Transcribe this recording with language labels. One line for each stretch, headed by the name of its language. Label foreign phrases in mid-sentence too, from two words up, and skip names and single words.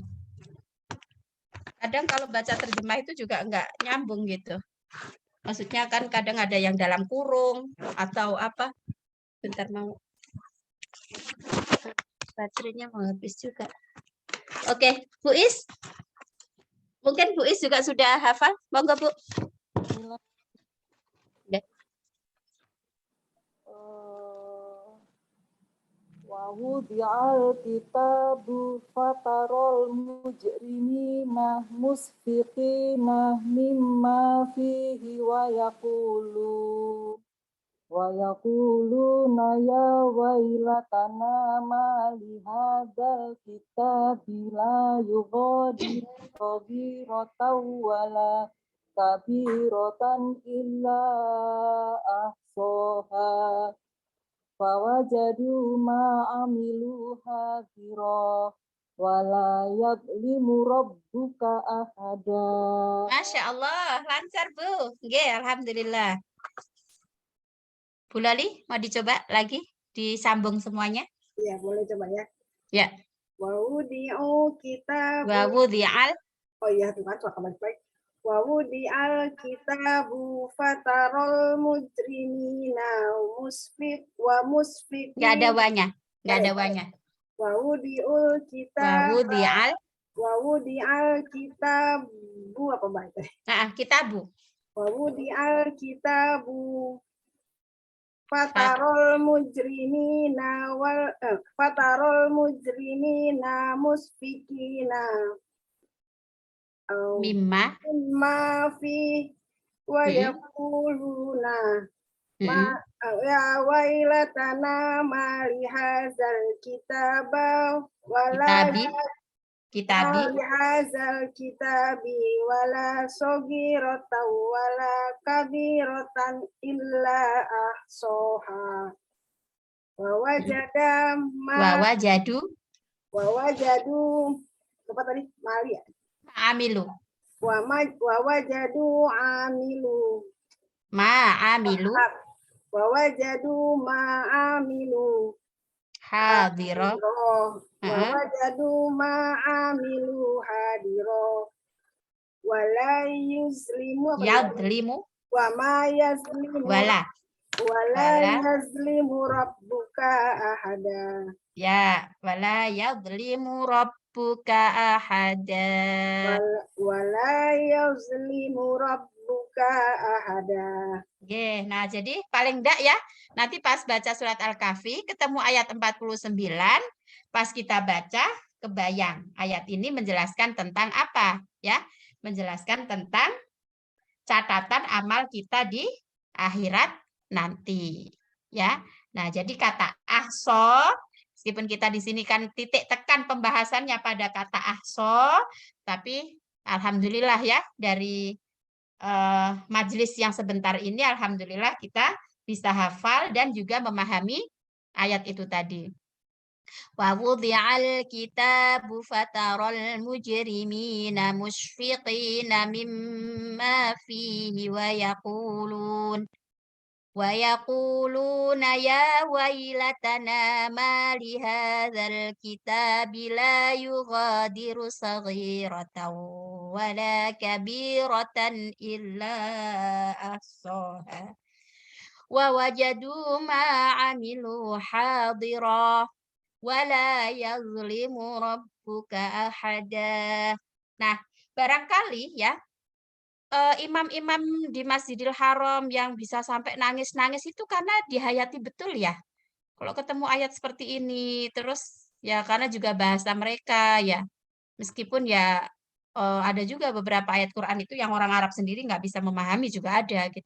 Indonesian: Kadang kalau baca terjemah itu juga enggak nyambung gitu. Maksudnya kan kadang ada yang dalam kurung atau apa. Bentar mau. Baterainya mau habis juga. Oke, Bu Is. Mungkin Bu Is juga sudah hafal. Monggo, Bu.
Arabic: ووضع الكتاب فترى المجرمين مشفقين مما فيه و ويقولون يا ويلتنا ما لهذا الكتاب لا يغادر صغيرة ولا كبيرة إلا أحصاها فوجدوا ما عملوا حاضرا ولا يظلم ربك أحدا. ما شاء الله,
Indonesian: lancar Bu. Oke, alhamdulillah. Bu Lali, mau dicoba lagi disambung semuanya? Ya, boleh coba ya. Ya.
Arabic: ووضع الكتاب. Wa wudi'al.
Indonesian: Oh iya, tuh kan, suara baik-baik.
Arabic: ووضع الكتاب فترى المجرمين مشفقين.
Indonesian: Enggak ada wanya. Enggak ada wanya.
Arabic: ووضع الكتاب ووضع الكتاب
Indonesian: apa Mbak?
Arabic: Kitabu. ووضع الكتاب فترى المجرمين مشفقين Mimma في ويقولون يا ويلتنا ما لهذا الكتاب ولا kitabi هذا الكتاب ولا صغيرة ولا كبيرة إلا أحصاها ووجدوا
Indonesian: apa tadi
Arabic: مالي يا amilu ووجدوا عملوا ووجدوا ما عملوا hadira ووجدوا ما عملوا حاضرا ولا يظلم yadlimu وما يظلم wala Wala Wala. يظلم ربك أحدا. Ya, ولا يظلم ربك أحدا. ولا يظلم ربك أحدا.
Indonesian: Oke, nah jadi paling enggak ya, nanti pas baca surat Al-Kahfi ketemu ayat 49, pas kita baca kebayang ayat ini menjelaskan tentang apa ya? Menjelaskan tentang catatan amal kita di akhirat nanti ya. Nah, jadi kata ahso, meskipun kita di sini kan titik tekan pembahasannya pada kata ahso, tapi alhamdulillah ya dari majelis yang sebentar ini alhamdulillah kita bisa hafal dan juga memahami ayat itu tadi.
Arabic: ووضع الكتاب فترى المجرمين مشفقين مما فيه ويقولون يا ويلتنا ما لهذا الكتاب لا يغادر صغيرة ولا كبيرة إلا أحصاها ووجدوا ما عملوا حاضرا ولا يظلم ربك أحدا.
Indonesian: Nah, barangkali ya imam-imam di Masjidil Haram yang bisa sampai nangis-nangis itu karena dihayati betul ya. Kalau ketemu ayat seperti ini, terus ya karena juga bahasa mereka ya. Meskipun ya ada juga beberapa ayat Quran itu yang orang Arab sendiri nggak bisa memahami juga ada gitu.